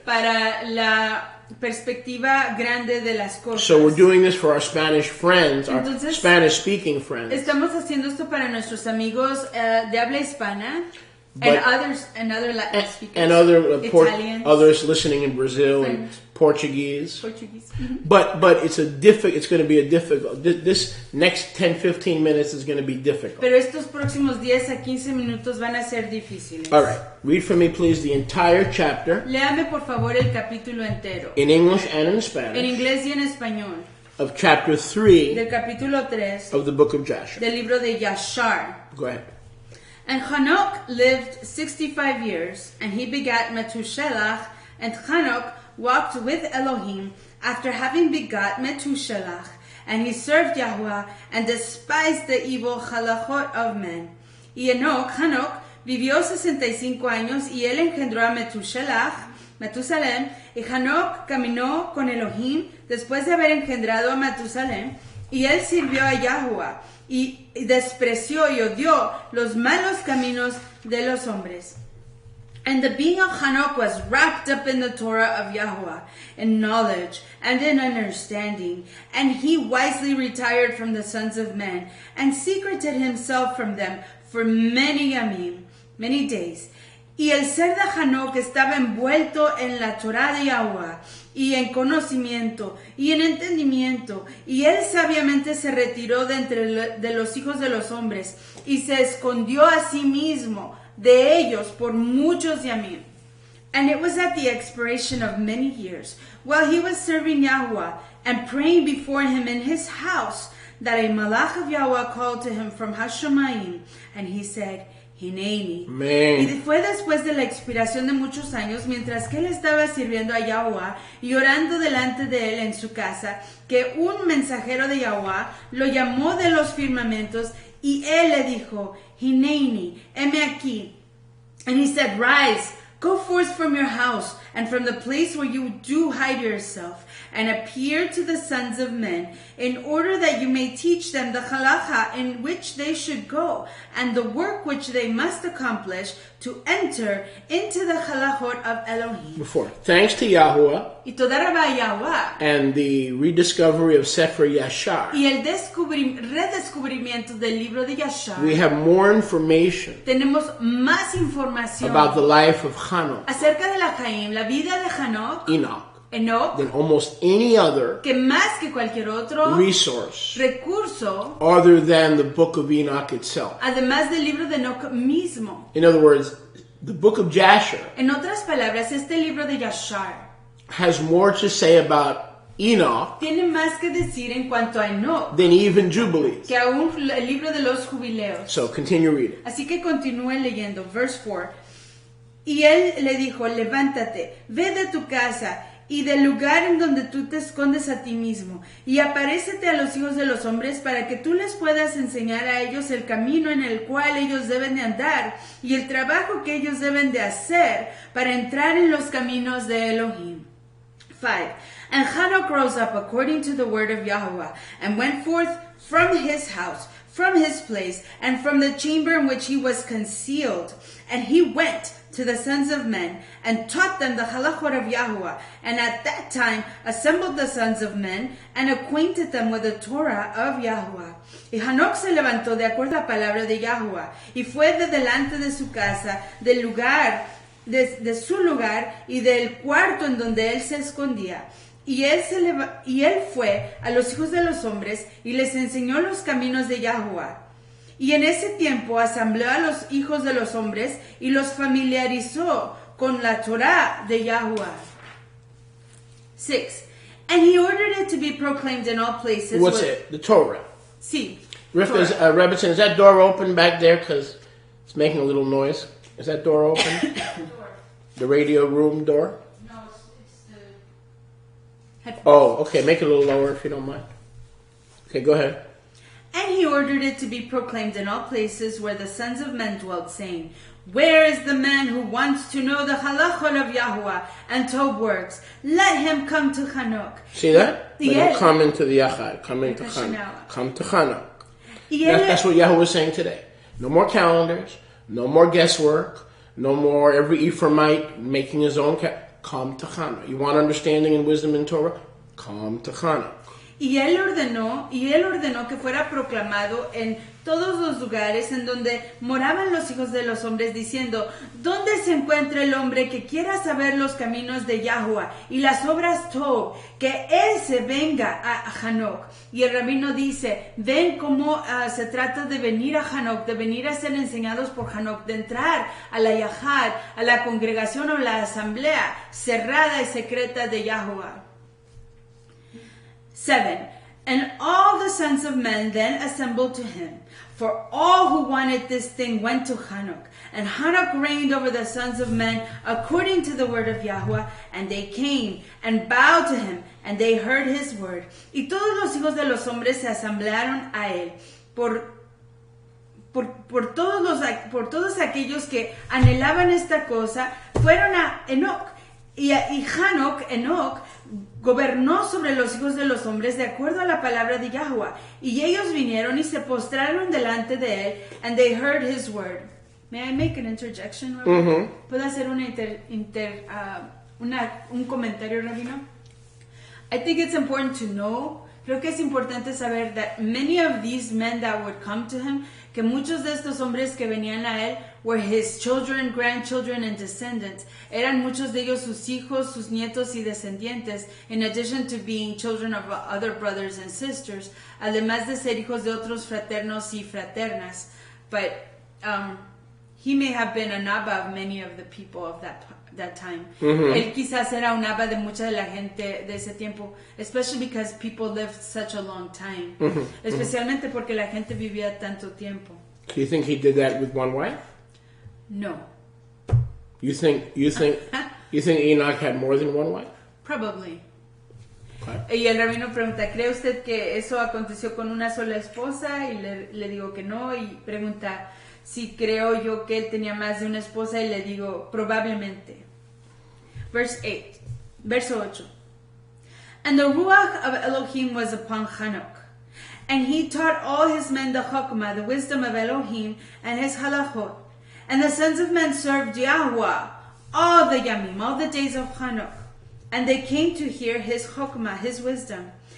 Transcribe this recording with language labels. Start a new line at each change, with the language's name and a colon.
Spanish: para la perspectiva grande de las cosas.
English: So we're doing this for our Spanish friends, our
Spanish: Entonces,
English: Spanish-speaking friends,
Spanish: Estamos haciendo esto para nuestros amigos de habla hispana and
English: But- others and other Latin speakers, and other Italians, others listening in Brazil and French. Portuguese. Portuguese. But it's going to be a difficult. This next 10-15 minutes is going to be difficult.
Spanish: Pero estos próximos 10 a 15 minutos van a ser difíciles.
English: All right, read for me, please, the entire chapter
Spanish: Léame por favor el capítulo entero,
English: in English and in
Spanish: en
English: Spanish
Spanish: inglés y en español,
English: of chapter 3
Spanish: del capítulo 3
English: of the book of Joshua.
Spanish: del libro de Yashar.
English: Go ahead. And Enoch lived 65 years, and he begat Methuselah, and Enoch walked with Elohim after having begot Methuselah, and he served Yahweh and despised the evil halachot of men.
Spanish: Y Enoch vivió 65 años y él engendró a Metusalem, y Enoch caminó con Elohim después de haber engendrado a Metusalem, y él sirvió a Yahweh y despreció y odió los malos caminos de los hombres.
English: And the being of Enoch was wrapped up in the Torah of Yahweh, in knowledge and in understanding. And he wisely retired from the sons of men, and secreted himself from them for many days.
Spanish: Y el ser de Enoch estaba envuelto en la Torah de Yahweh, y en conocimiento, y en entendimiento. Y él sabiamente se retiró de entre de los hijos de los hombres, y se escondió a sí mismo de ellos por muchos yamim.
English: And it was at the expiration of many years, while he was serving Yahweh and praying before him in his house, that a malach of Yahweh called to him from Hashemayim, and he said, Hineni. Man.
Spanish: Y fue después de la expiración de muchos años, mientras que él estaba sirviendo a Yahweh y orando delante de él en su casa, que un mensajero de Yahweh lo llamó de los firmamentos, y él le dijo, Hineni, heme aquí.
English: And he said, Rise, go forth from your house, and from the place where you do hide yourself, and appear to the sons of men, in order that you may teach them the halacha in which they should go, and the work which they must accomplish, to enter into the halachot of Elohim. Before, thanks to Yahweh
Spanish: Y toda rabá Yahweh,
English: and the rediscovery of Sefer Yashar,
Spanish: y el redescubrimiento del libro de Yashar,
English: we have more information
Spanish: tenemos más información
English: about the life of Enoch,
Spanish: acerca de la Jaim, la vida de Enoch,
English: than almost any other
Spanish: que más que cualquier otro
English: resource
Spanish: recurso,
English: other than the book of Enoch itself.
Spanish: además del libro de Enoch mismo.
English: In other words, the book of Joshua
Spanish: En otras palabras, este libro de Yashar
English: has more to say about Enoch
Spanish: tiene más que decir en cuanto a Enoch
English: than even Jubilees.
Spanish: que aún el libro de los jubileos.
English: So continue reading.
Spanish: Así que continúen leyendo,
English: verse 4.
Spanish: Y él le dijo, levántate, ve de tu casa y del lugar en donde tú te escondes a ti mismo, y aparécete a los hijos de los hombres para que tú les puedas enseñar a ellos el camino en el cual ellos deben de andar y el trabajo que ellos deben de hacer para entrar en los caminos de Elohim. 5.
English: And Enoch rose up according to the word of Yahweh, and went forth from his house, from his place, and from the chamber in which he was concealed. And he went to the sons of men, and taught them the halachot of Yahweh, and at that time assembled the sons of men, and acquainted them with the Torah of Yahweh.
Spanish: Y Enoch se levantó de acuerdo a la palabra de Yahweh, y fue de delante de su casa, del lugar, de su lugar, y del cuarto en donde él se escondía. Y él fue a los hijos de los hombres, y les enseñó los caminos de Yahweh. Y en ese tiempo asambleó a los hijos de los hombres y los familiarizó con la Torah de Yahweh. 6.
English: And he ordered it to be proclaimed in all places. What's it? The Torah.
Spanish: Sí.
English: Rivka, Rebbitzin, is that door open back there? Because it's making a little noise. Is that door open? The radio room door? No, it's the... Oh, okay. Make it a little lower if you don't mind. Okay, go ahead. And he ordered it to be proclaimed in all places where the sons of men dwelt, saying, Where is the man who wants to know the halachot of Yahuwah and Tob works? Let him come to Hanok. See that? Let Yeah. him come into the Yachad. Come into Chanukah. Come to Chanukah. That's what Yahweh is saying today. No more calendars. No more guesswork. No more every Ephraimite making his own come to Chanukah. You want understanding and wisdom in Torah? Come to Chanukah.
Spanish: Y él ordenó que fuera proclamado en todos los lugares en donde moraban los hijos de los hombres, diciendo, ¿dónde se encuentra el hombre que quiera saber los caminos de Yahuwah y las obras Tob? Que él se venga a Hanok. Y el rabino dice, ven cómo se trata de venir a Hanok, de venir a ser enseñados por Hanok, de entrar a la Yahad, a la congregación o la asamblea cerrada y secreta de Yahuwah. 7.
English: And all the sons of men then assembled to him, for all who wanted this thing went to Hanok. And Hanok reigned over the sons of men according to the word of Yahuwah, and they came and bowed to him, and they heard his word.
Spanish: Y todos los hijos de los hombres se asamblearon a él, por todos aquellos que anhelaban esta cosa, fueron a Enoch. Y Enoch, gobernó sobre los hijos de los hombres de acuerdo a la palabra de Yahuwah. Y ellos vinieron y se postraron delante de él,
English: and they heard his word. May I make an interjection, Rabino?
Spanish: ¿Puedo hacer un comentario, Rabino?
English: I think it's important to know,
Spanish: creo que es importante saber
English: that many of these men that would come to him,
Spanish: que muchos de estos hombres que venían a él
English: were his children, grandchildren, and descendants.
Spanish: Eran muchos de ellos sus hijos, sus nietos y descendientes,
English: in addition to being children of other brothers and sisters,
Spanish: además de ser hijos de otros fraternos y fraternas.
English: But he may have been an Abba of many of the people of that time.
Spanish: Él quizás era un Abba de mucha de la gente de ese tiempo,
English: especially because people lived such a long time.
Spanish: Especialmente porque la gente vivía tanto tiempo.
English: Do you think he did that with one wife? No. You think Enoch had more than one wife? Probably. Okay.
Spanish: Y el rabino pregunta, ¿cree usted que eso aconteció con una sola esposa? Y le digo que no. Y pregunta, si creo yo que él tenía más de una esposa, y le digo, probablemente. Verso 8.
English: And the Ruach of Elohim was upon Hanok, and he taught all his men the Chokmah, the wisdom of Elohim, and his halachot. And the sons of men served Yahuwah all the Yamim, all the days of Hanok. And they came to hear his Chokmah, his wisdom.